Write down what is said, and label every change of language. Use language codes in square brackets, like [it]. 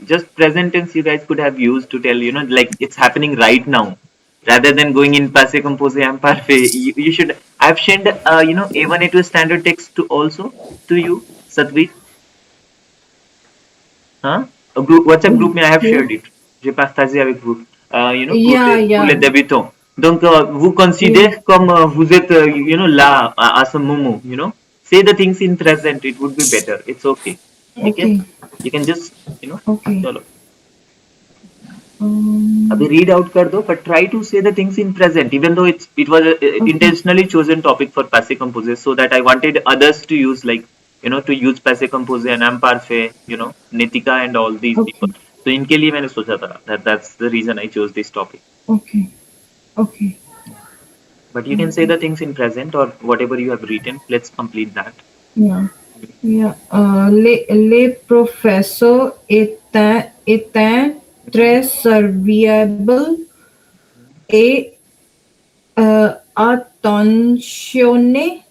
[en] Just present tense you guys could have used to tell, like it's happening right now. Rather than going in passé composé and parfait, you should. I've sent, A1 A2 standard text to also to you, Satvi. Hein? WhatsApp group में I have shared it. [fr] J'ai partagé avec vous. [en] yeah [fr] Pour les [en] yeah [fr] débutants. Donc, vous [en] yeah [fr] considérez comme vous êtes, là à ce moment, [en] Say the things in present. It would be better. It's okay. Okay? okay You can just, okay [hi] chalo. अभी [en] read out [hi] कर दो, [en] but try to say the things in present, even though it was a Okay. intentionally chosen topic for passive composés, so that I wanted others to use, like, to use passive composé and am parfait, Nitika and all these people. Okay. So [hi] इनके लिए मैंने सोचा था [en] that's the reason I chose this topic. Okay. Okay. But you can say the things in present or whatever you have written. Let's complete that. Yeah. Yeah. [fr] Les professeurs étaient très serviables et attentionnés.